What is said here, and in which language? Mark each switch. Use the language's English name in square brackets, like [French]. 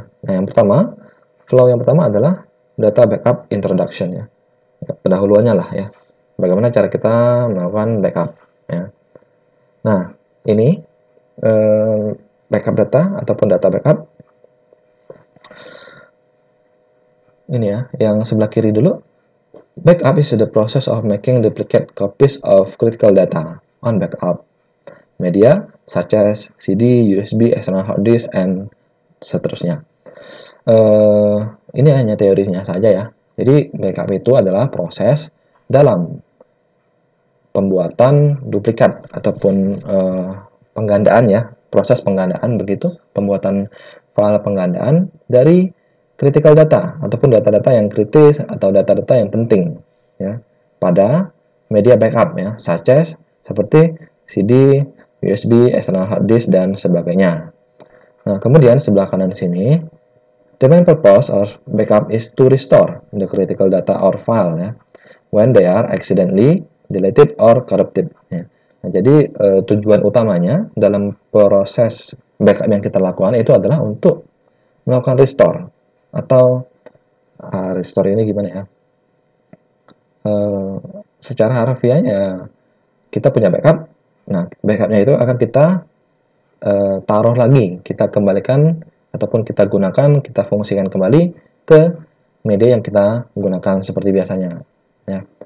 [Indonesian] Nah, flow yang pertama adalah data backup introduction ya. Pendahuluannya lah ya. Bagaimana cara kita melakukan backup ya. Nah, ini backup data ataupun data backup. Ini ya, yang sebelah kiri dulu. [English] Backup is the process of making duplicate copies of critical data on backup media such as CD, USB, external hard disk, and [Indonesian] seterusnya. Ini hanya teorinya saja ya. Jadi backup itu adalah proses dalam pembuatan duplikat ataupun penggandaan ya, proses penggandaan begitu, pembuatan file penggandaan dari critical data ataupun data-data yang kritis atau data-data yang penting ya pada media backup ya, [English] such as [Indonesian] seperti CD, USB, external hard disk dan sebagainya. Nah, kemudian sebelah kanan sini, [English] the main purpose of backup is to restore the critical data or file ya, when they are accidentally deleted or corrupted ya. [Indonesian] Nah, jadi tujuan utamanya dalam proses backup yang kita lakukan itu adalah untuk melakukan restore atau restore ini gimana ya? Secara harfiahnya kita punya backup. Nah, backupnya itu akan kita taruh lagi, kita kembalikan ataupun kita gunakan, kita fungsikan kembali ke media yang kita gunakan seperti biasanya. Ya.